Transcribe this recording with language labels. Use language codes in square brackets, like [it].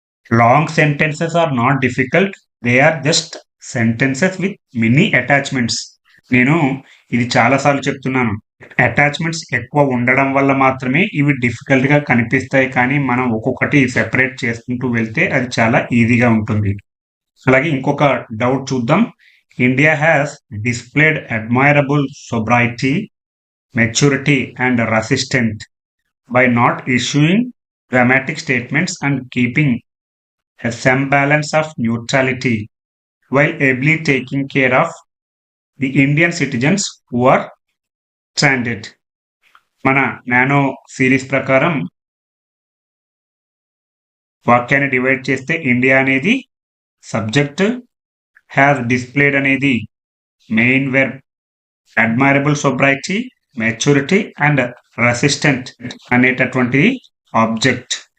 [en] Long sentences are not difficult, they are just sentences with many attachments. [te] నేను ఇది చాలాసార్లు చెప్తున్నాను. అటాచ్మెంట్స్ ఎక్కువ ఉండడం వల్ల మాత్రమే ఇవి డిఫికల్ట్ గా కనిపిస్తాయి. కానీ మనం ఒక్కొక్కటి సెపరేట్ చేసుకుంటూ వెళ్తే అది చాలా ఈజీగా ఉంటుంది. అలాగే ఇంకొక డౌట్ చూద్దాం. [en] India has displayed admirable sobriety, maturity and resistant by not issuing dramatic statements and keeping a semblance of neutrality while ably taking care of the Indian citizens who are stranded. [te] మన నానో సిరీస్ ప్రకారం వాక్యాన్ని divide చేస్తే India అనేది subject, has displayed అనేది main verb, admirable సొబ్రైటీ, maturity and resistant అనేటటువంటి object.